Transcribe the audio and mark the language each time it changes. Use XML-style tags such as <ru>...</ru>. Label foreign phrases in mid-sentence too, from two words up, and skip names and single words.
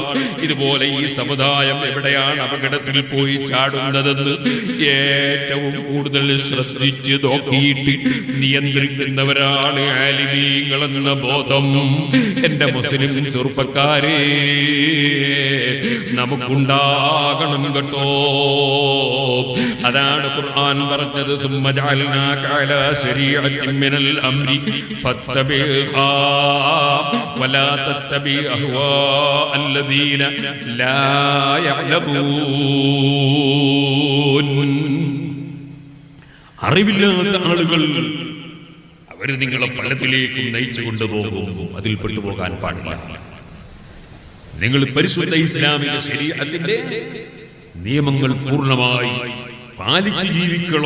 <ml>ഇതുപോലെ ഈ സമുദായം എവിടെയാണ് അപകടത്തിൽ പോയി ചാടുന്നതെന്ന് ഏറ്റവും കൂടുതൽ ശ്രദ്ധിച്ച് നോക്കിയിട്ട് നിയന്ത്രിക്കുന്നവരാണ് ആലിമീങ്ങൾ എന്ന ബോധം എന്റെ മുസ്ലിം ചെറുപ്പക്കാരെ നമുക്കുണ്ടാകണം കേട്ടോ. അതാണ് ഖുർആൻ പറഞ്ഞത്,</ml> <ar>ثم جعلناك على شريعة من الأمر فاتبعها ولا تتبع أهواء الذين لا يعلمون.</ar> <ml>അറിവില്ലാത്ത ആളുകൾ അവർ നിങ്ങളെ പലതിലേക്കും നയിച്ചു കൊണ്ടുപോകും, അതിൽ പെട്ടുപോകാൻ പാടില്ല. നിങ്ങൾ പരിശുദ്ധ ഇസ്ലാമിക ശരീഅത്തിന്റെ നിയമങ്ങൾ പൂർണ്ണമായി പാലിച്ച് ജീവിക്കണം.</ml>